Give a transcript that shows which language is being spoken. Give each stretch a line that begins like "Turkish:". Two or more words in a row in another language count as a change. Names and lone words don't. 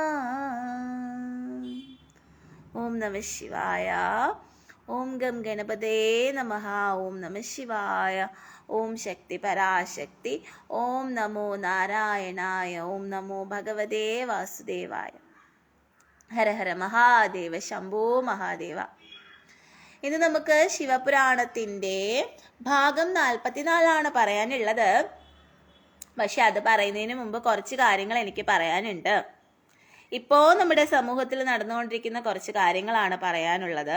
Sanskrit: ओम नमः शिवाय। ओम गम गणपते नमः। ओम नमः शिवाय। ओम शक्ति पराशक्ति। ओम नमो नारायणाय। ओम नमो भगवते वासुदेवाय। ഹര ഹര മഹാദേവ ശംഭോ മഹാദേവ.
Malayalam: ഇന്ന് നമുക്ക് ശിവപുരാണത്തിൻ്റെ ഭാഗം 44 പറയാനുള്ളത്. പക്ഷെ അത് പറയുന്നതിന് മുമ്പ് കുറച്ച് കാര്യങ്ങൾ എനിക്ക് പറയാനുണ്ട്. ഇപ്പോൾ നമ്മുടെ സമൂഹത്തിൽ നടന്നുകൊണ്ടിരിക്കുന്ന കുറച്ച് കാര്യങ്ങളാണ് പറയാനുള്ളത്.